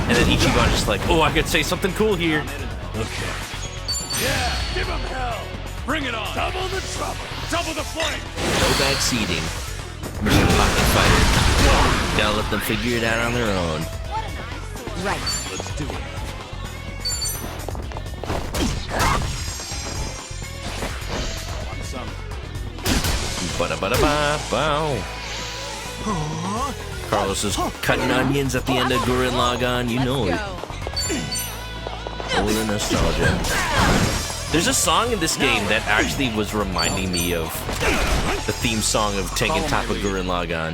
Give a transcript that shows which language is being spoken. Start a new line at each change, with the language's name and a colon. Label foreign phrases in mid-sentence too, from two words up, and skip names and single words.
English: And then Ichiban just like, oh, I could say something cool here. Okay. Yeah, give him hell. Bring it on. Double the trouble. Double the flame. No backseating. Mission Pocket Fighter. Gotta let them figure it out on their own. Right. Let's do it. Ba-da-ba-da-ba-bow. Carlos is cutting onions at the end of Gurren Lagann, you know it. Oh, the nostalgia. There's a song in this game that actually was reminding me of the theme song of Tengen Toppa Gurren Lagann.